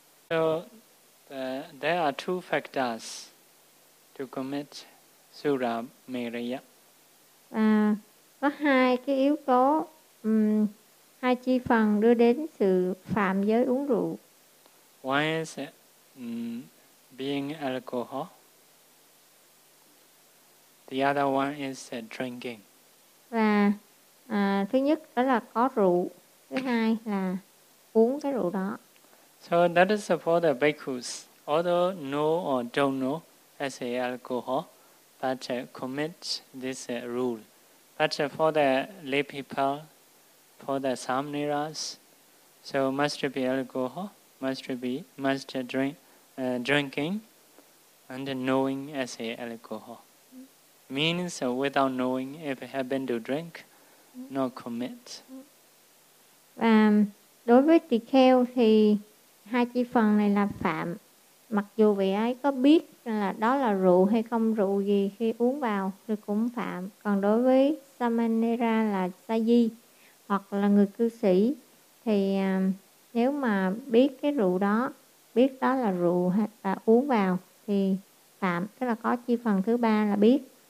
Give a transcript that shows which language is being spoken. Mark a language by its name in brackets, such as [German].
[English] So there are two factors to commit Suramariya. [Vietnamese] Có hai cái yếu tố, hai chi phần đưa đến sự phạm giới uống rượu. [English] One is being alcohol. The other one is drinking. [Vietnamese] Và thứ nhất đó là có rượu, thứ hai là uống cái rượu đó. [English] So that is for the bhikkhus, although know or don't know as a alcohol, but commit this rule. But for the lay people, for the samniras, so must be alcohol, must drink, drinking, and knowing as a alcohol. Means without knowing, if happen to drink, not commit. [Vietnamese] Đối với tỳ kheo thì hai chi phần này là phạm, mặc dù vị ấy có biết là đó là rượu hay không rượu gì khi uống vào thì cũng phạm. Còn đối với Samanera là sa di hoặc là người cư sĩ thì nếu mà biết cái rượu đó, biết đó là rượu hay là uống vào thì phạm, tức là có chi phần thứ ba là biết.